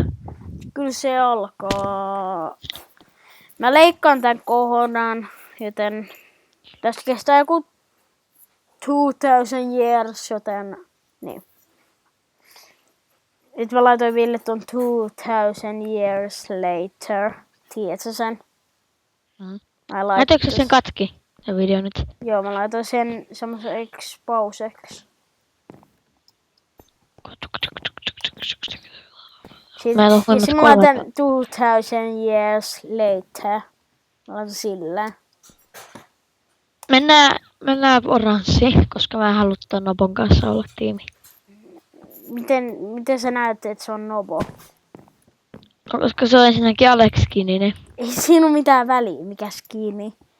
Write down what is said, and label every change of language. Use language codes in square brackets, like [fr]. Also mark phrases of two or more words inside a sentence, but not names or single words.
[fi] Kyllä se alkaa. Mä leikkaan tän kohdan, joten tästä kestää joku 2000 years, joten niin. Nyt mä laitoin Ville ton [en] 2000 years later. [fi] Tiedätkö sen? Laitoinko sen katki, se video nyt? Joo, mä laitoin sen semmoiseksi pauseksi. Sitten mä laitan [en] 2000 years later. [fi] Mä laitan sillä. Mennään oranssiin, koska mä haluan ton Nobon kanssa olla tiimi. Miten sä näet, että se on Nobo? Koska se on ensinnäkin Alex-skininen. Ei siinä ole mitään väliä, mikä skini.